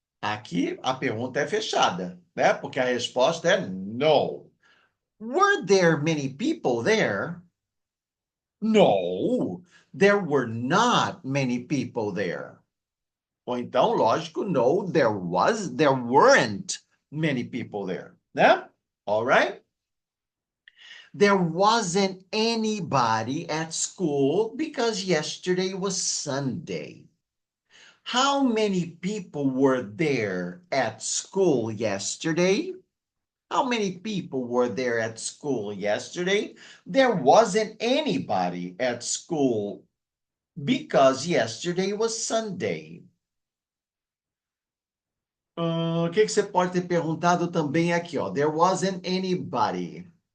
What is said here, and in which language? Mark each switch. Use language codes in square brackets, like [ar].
[pt] Aqui a pergunta é fechada, né? Porque a resposta é no. [en] Were there many people there? No, there were not many people there. [pt] Ou então, lógico, [en] no, there weren't many people there, [pt] né? [en] All right? There wasn't anybody at school because yesterday was Sunday. How many people were there at school yesterday? How many people were there at school yesterday? There wasn't anybody at school because yesterday was Sunday. [pt] O que você pode ter perguntado também aqui, ó? [en] There wasn't anybody.